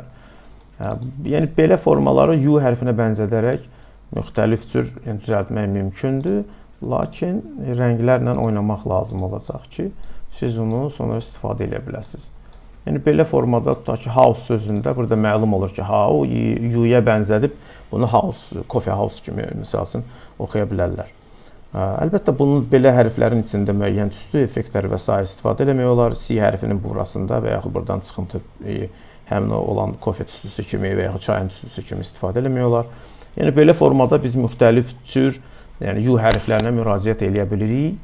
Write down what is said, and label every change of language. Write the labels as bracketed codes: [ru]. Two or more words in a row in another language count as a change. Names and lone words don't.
[az] Yəni, belə formaları U hərfinə bənzədərək müxtəlif cür düzəltmək mümkündür. Lakin rənglərlə oynamaq lazım olacaq ki, siz onu sonra istifadə edə biləsiniz. Yəni, belə formada tutaq ki, house sözündə burada məlum olur ki, o U-yə bənzədib bunu house, [en] coffee house [az] kimi misal üçün oxuya bilərlər. Əlbəttə, bunun belə hərflərin içində müəyyən tüstü effektləri və s. istifadə eləmək olar. C hərfinin burasında və yaxud buradan çıxıntı həmin olan kofe tüstüsü kimi və yaxud çayın tüstüsü kimi istifadə eləmək olar. Yəni, belə formada biz müxtəlif cür U hərflərinə müraciət eləyə bilirik.